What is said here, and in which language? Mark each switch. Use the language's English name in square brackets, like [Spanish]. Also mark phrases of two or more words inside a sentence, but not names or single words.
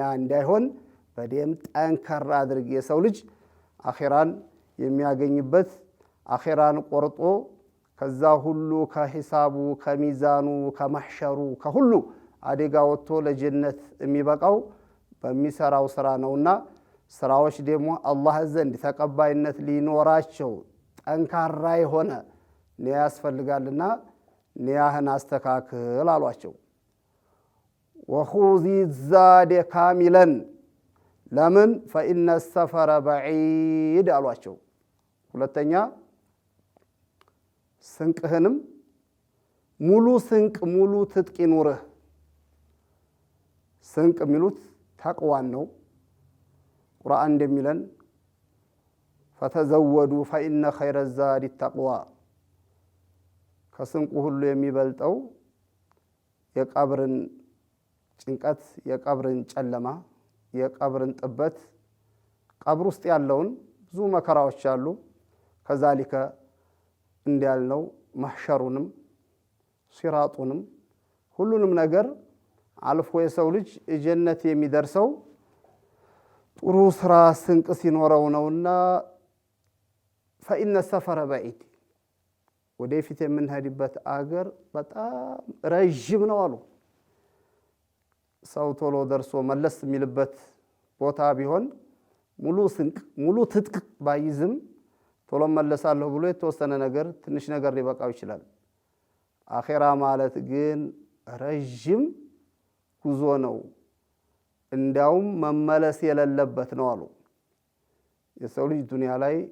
[Amharic] እንዳይሆን በደንብ ጠንከር አድርግ የሰው ልጅ አኺራን የሚያገኝበት አኺራን ቆርጦ ከዛ ሁሉ ከሂሳቡ ከሚዛኑ ከመህሸሩ ከሁሉ አደጋ ወጥቶ ለጀነት የሚበቃው በሚሰራው ስራ ነውና ስራዎች ደግሞ አላህ ዘንድ ተቀባይነት ሊኖራቸው ጠንካራ የሆነ ኒያ ያስፈልጋልና ኒያህን አስተካክል አሏቸው [Arabic] وخذ زادا كاملا [Amharic] ለምን [Arabic] فإن السفر بعيد [Amharic] አሏቸው ሁለተኛ ስንቅህንም ሙሉ ስንቅ ሙሉ ትጥቅ ይኑርህ ስንቅ የሚሉት ተቅዋን ነው ቁርአን እንደሚለን [Arabic] فتزودوا فإن خير الزاد التقوى [Amharic] ከስንቁ ሁሉ የሚበልጠው የቀብርን ጭንቀት የቀብርን ጨለማ የቀብርን ጥበት ቀብር ውስጥ ያለውን ብዙ መከራዎች አሉ ከዛሊከ እንዲያልነው ማህሸሩንም ሲራጡንም ሁሉንም ነገር አልፎ የሰው ልጅ ጀነት የሚደርሰው ጥሩ ስራ ስንቅ ሲኖረው ነውና [Arabic] فإن السفر بعيد [Amharic] ወደፊት የምንሄድበት አገር በጣም ረጅም ነው አሉ ሰው ቶሎ ደርሶ መለስ የሚልበት ቦታ ቢሆን ሙሉ ስንቅ ሙሉ ትጥቅ ባይዝም ቶሎ መለሳለሁ ብሎ የተወሰነ ነገር ትንሽ ነገር ሊበቃው ይችላል አኺራ ማለት ግን ረጅም ጉዞ ነው እንዳውም መመለስ የሌለበት ነው አሉ የሰው ልጅ ዱንያ ላይ